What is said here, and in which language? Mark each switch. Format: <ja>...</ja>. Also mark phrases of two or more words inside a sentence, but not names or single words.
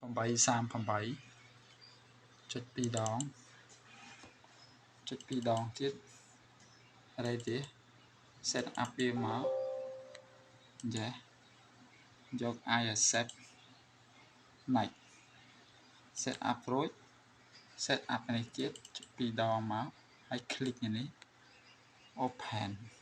<km>838 ចុច2 ដងចុច2 ដងទៀតអីទៀត</km> <en>set up</en> <km>វាមកចេះយក</km> <en>I accept next set up</en> <km>រួច</km> <en>set up</en> <km>នេះទៀតចុច2 ដងមកហើយ click នេះ open</km>